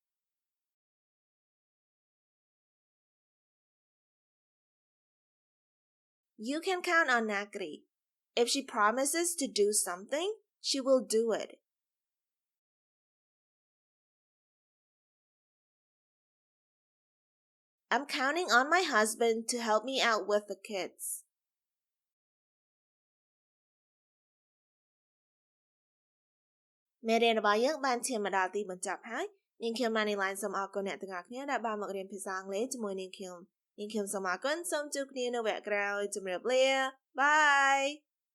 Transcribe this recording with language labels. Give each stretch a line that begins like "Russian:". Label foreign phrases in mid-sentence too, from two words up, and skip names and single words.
English: You can count on Nakree. If she promises to do something, she will do it. I'm counting on my husband to help me out with the kids.
Khmer: មេរៀនរបស់យើងបានឈានមកដល់ទីបញ្ចប់ហើយនាងខ្ញុំ Manylen សូមអរគុណអ្នកទាំងអស់គ្នាដែលបានមករៀនភាសាអង់គ្លេសជាមួយនាងខ្ញុំសូមអរគុណសូមជួបគ្នានៅវគ្គក្រោយជម្រាបលា Bye